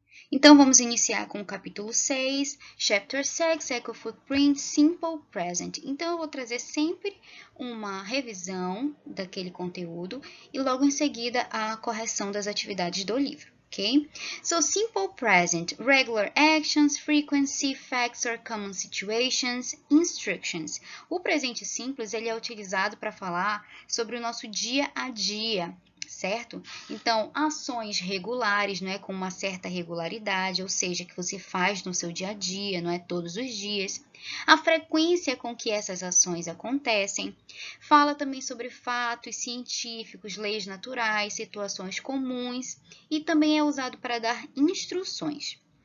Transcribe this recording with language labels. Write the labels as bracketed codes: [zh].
[pt] Então, vamos iniciar com o capítulo 6, [en] Chapter 6, Eco Footprint, Simple Present. [pt] Então, eu vou trazer sempre uma revisão daquele conteúdo e logo em seguida a correção das atividades do livro. Okay? [en] So, simple present, regular actions, frequency, facts or common situations, instructions. [pt] O presente simples, ele é utilizado para falar sobre o nosso dia a dia, certo? Então, ações regulares, não é, com uma certa regularidade, ou seja, que você faz no seu dia a dia, não é, todos os dias. A frequência com que essas ações acontecem. Fala também sobre fatos científicos, leis naturais, situações comuns e também é usado para dar instruções.